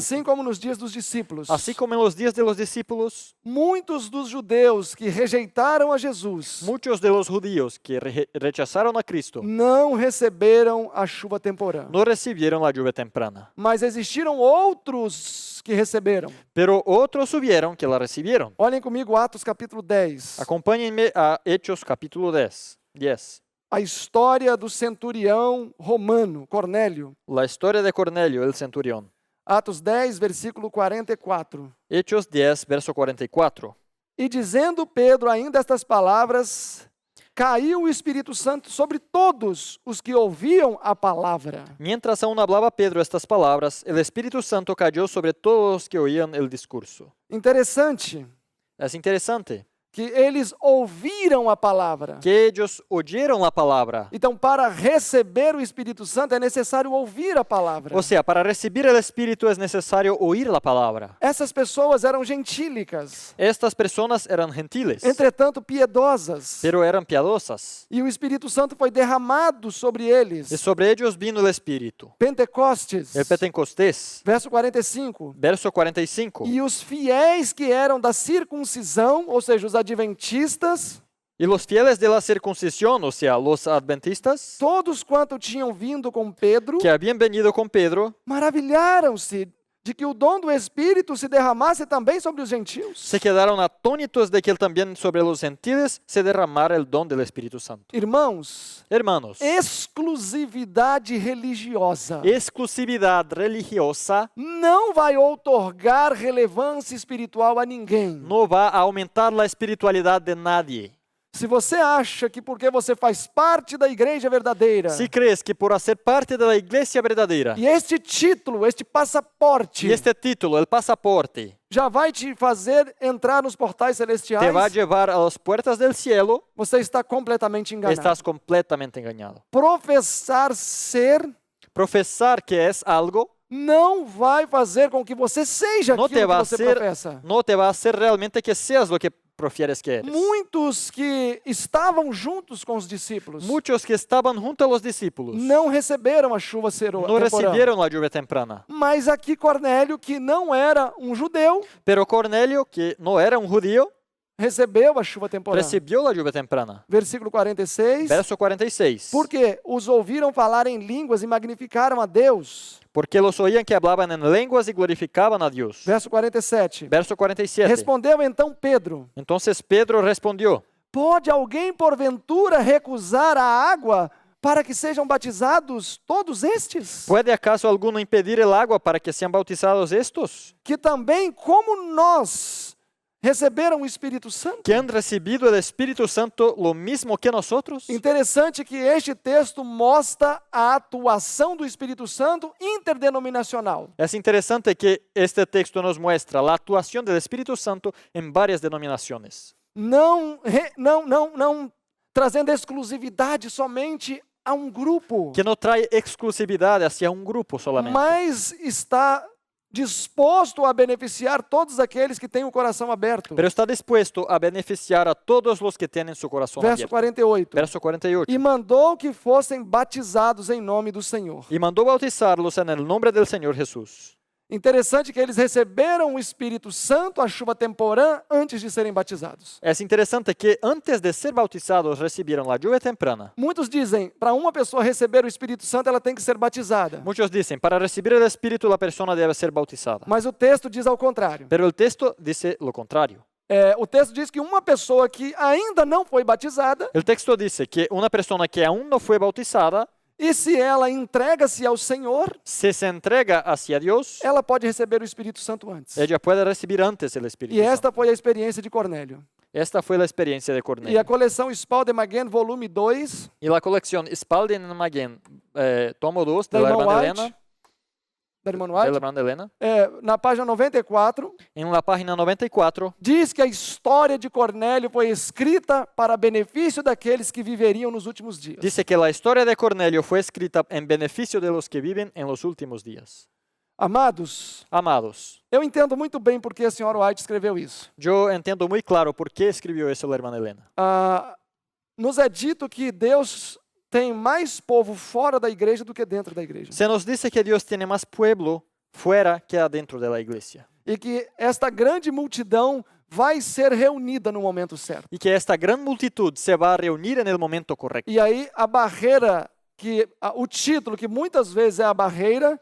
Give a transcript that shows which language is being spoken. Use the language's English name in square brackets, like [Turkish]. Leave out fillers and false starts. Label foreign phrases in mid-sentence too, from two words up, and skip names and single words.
[Portuguese] Assim como nos dias dos discípulos. [Spanish] Así como en los días de los discípulos, [Portuguese] Muitos dos judeus que rejeitaram a Jesus [Spanish] muchos de los judíos que rechazaron a Cristo [Portuguese] não receberam a chuva temporã. [Spanish] no recibieron la lluvia temprana. [Portuguese] Mas existiram outros que receberam. [Spanish] Pero otros hubieron que la recibieron. [Portuguese] Olhem comigo Atos capítulo 10. [Spanish] Acompáñenme a Hechos capítulo 10. [Portuguese] A história do centurião romano, Cornélio. [Spanish] La historia de Cornelio, el centurión. [Portuguese] Atos 10, versículo 44. [Spanish] Hechos 10, verso 44. [Portuguese] E dizendo Pedro ainda estas palavras, caiu o Espírito Santo sobre todos os que ouviam a palavra. [Spanish] Mientras aún hablaba Pedro estas palabras, el Espíritu Santo cayó sobre todos los que oían el discurso. [Portuguese] Interessante [Spanish] Es interesante [Portuguese] que eles ouviram a palavra. [Spanish] que ellos oyeron la palabra. [Portuguese] Então, para receber o Espírito Santo, é necessário ouvir a palavra. [Spanish] O sea, para recibir el Espíritu es necesario oír la palabra. [Portuguese] Essas pessoas eram gentílicas, [Spanish] Estas personas eran gentiles, [Portuguese] entretanto piedosas. [Spanish] pero eran piadosas. [Portuguese] E o Espírito Santo foi derramado sobre eles. [Spanish] Y sobre ellos vino el Espíritu. [Portuguese] Pentecostes, [Spanish] El Pentecostés, [Portuguese] verso 45. [Spanish] verso 45. [Portuguese] E os fiéis que eram da circuncisão, ou seja, os adventistas, [Spanish] Y los fieles de la circuncisión, o sea, los adventistas, [Portuguese] todos quanto tinham vindo com Pedro, [Spanish] que habían venido con Pedro, [Portuguese] maravilharam-se de que o dom do Espírito se derramasse também sobre os gentios? [Spanish] se quedaron atónitos de que también sobre los gentiles se derramara el don del Espíritu Santo. [Portuguese] Irmãos, [Spanish] Hermanos, [Portuguese] exclusividade religiosa [Spanish] exclusividad religiosa [Portuguese] não vai outorgar relevância espiritual a ninguém. [Spanish] no va a aumentar la espiritualidad de nadie. [Portuguese] Se você acha que porque você faz parte da igreja verdadeira, [Spanish] Si crees que por hacer parte de la iglesia verdadera [Portuguese] e este título, este passaporte, [Spanish] y este título, el pasaporte, [Portuguese] já vai te fazer entrar nos portais [Spanish] te va a [Portuguese] celestiais, [Spanish] llevar a las puertas del cielo, [Portuguese] você está completamente enganado. [Spanish] estás completamente engañado. [Portuguese] Professar ser [Spanish] Profesar que es algo [Portuguese] não vai fazer com que você seja [Spanish] no te [Portuguese] aquilo [Spanish] va [Portuguese] que [Spanish] a [Portuguese] você [Spanish] hacer, [Portuguese] professa. [Spanish] no te va a hacer realmente que seas lo que profieres que eres. [Portuguese] Muitos que estavam juntos com os discípulos [Spanish] Muchos que estaban junto a los discípulos [Portuguese] não receberam a chuva [Spanish] no [Portuguese] temporã. [Spanish] recibieron la lluvia temprana. [Portuguese] Mas aqui Cornélio, que não era um judeu, [Spanish] Pero Cornelio, que no era un judío, [Portuguese] recebeu a chuva temporã. [Spanish] recibió la lluvia temprana. [Portuguese] Versículo 46. [Spanish] Verso 46. [Portuguese] Porque os ouviram falar em línguas e magnificaram a Deus. [Spanish] Porque los oían que hablaban en lenguas y glorificaban a Dios. [Portuguese] Verso 47. [Spanish] Verso 47. [Portuguese] Respondeu então Pedro: [Spanish] Entonces Pedro respondió: [Portuguese] Pode alguém porventura recusar a água para que sejam batizados todos estes? [Spanish] ¿Puede acaso alguno impedir el agua para que sean bautizados estos, [Portuguese] Que também, como nós, receberam o Espírito Santo? [Spanish] que han recibido el Espíritu Santo lo mismo que nosotros? [Portuguese] Interessante que este texto mostra a atuação do Espírito Santo interdenominacional. [Spanish] Es interesante que este texto nos muestra la actuación del Espíritu Santo en varias denominaciones. [Portuguese] Não trazendo exclusividade somente a um grupo, [Spanish] Que no trae exclusividad hacia un grupo solamente, [Portuguese] mas está disposto a beneficiar todos aqueles que têm o coração aberto. [Spanish] pero está dispuesto a beneficiar a todos los que tienen su corazón [Portuguese] Verso [Spanish] abierto. [Portuguese] 48. [Spanish] Verso 48. [Portuguese] E mandou que fossem batizados em nome do Senhor. [Spanish] Y mandó bautizarlos en el nombre del Señor Jesús. [Portuguese] Interessante que eles receberam o Espírito Santo, a chuva temporã, antes de serem batizados. [Spanish] Es interesante que antes de ser bautizados recibieron la lluvia temprana. [Portuguese] Muitos dizem, para uma pessoa receber o Espírito Santo, ela tem que ser batizada. [Spanish] Muchos dicen, para recibir el Espíritu la persona debe ser bautizada. [Portuguese] Mas o texto diz ao contrário. [Spanish] Pero el texto dice lo contrario. [Portuguese] O texto diz que uma pessoa que ainda não foi batizada, [Spanish] El texto dice que una persona que aún no fue bautizada, [Portuguese] e se ela entrega-se ao Senhor, [Spanish] si se entrega hacia Dios, [Portuguese] ela pode receber o Espírito Santo antes. [Spanish] ella puede recibir antes el Espíritu [Portuguese] E esta [Spanish] Santo. [Portuguese] foi a experiência de Cornélio. [Spanish] Esta fue la experiencia de [Portuguese] E a [Spanish] Cornelio. [Portuguese] coleção Spalding-Maguen, volume 2, [Spanish] Y la colección Spalding and Maguen, tomo 2, de [Portuguese] da [Spanish] la [Portuguese] irmã [Spanish] hermana [Portuguese] White, [Spanish] Elena, [Portuguese] da irmã [Spanish] de la [Portuguese] White, [Spanish] hermana Elena, [Portuguese] na página 94, [Spanish] en la página 94, [Portuguese] diz que a história de Cornélio foi escrita para benefício daqueles que viveriam nos últimos dias. [Spanish] dice que la historia de Cornelio fue escrita en beneficio de los que viven en los últimos días. [Portuguese] Amados, [Spanish] Amados, [Portuguese] eu entendo muito bem porque a senhora White escreveu isso. [Spanish] yo entiendo muy claro por qué escribió eso la hermana Elena. [Portuguese] Nos é dito que Deus tem mais povo fora da igreja do que dentro da igreja. [Spanish] Se nos dice que Dios tiene más pueblo fuera que adentro de la iglesia. [Portuguese] E que esta grande multidão vai ser reunida no momento certo. [Spanish] Y que esta gran multitud se va a reunir en el momento correcto. [Portuguese] E aí a barreira, o título que muitas vezes é a barreira,